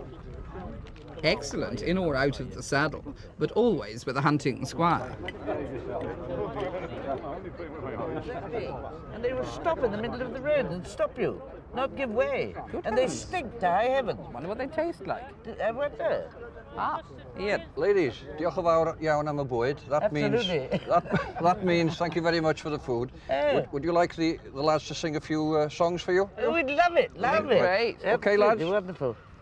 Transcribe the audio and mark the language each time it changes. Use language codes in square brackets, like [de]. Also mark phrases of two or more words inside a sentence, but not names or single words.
[en] Excellent, in or out of the saddle, but always with a hunting squire. And they will stop in the middle of the road and stop you, not give way. And they stink to high heaven. Wonder what they taste like. I wonder. Ah, Ian. Ladies, [cy] diolch yn fawr iawn am y bwyd. [en] That means Absolutely. that means thank you very much for the food. Eh. Would you like the lads to sing a few songs for you? Oh, we'd love it, love it. Great. Okay, lads. Absolutely wonderful.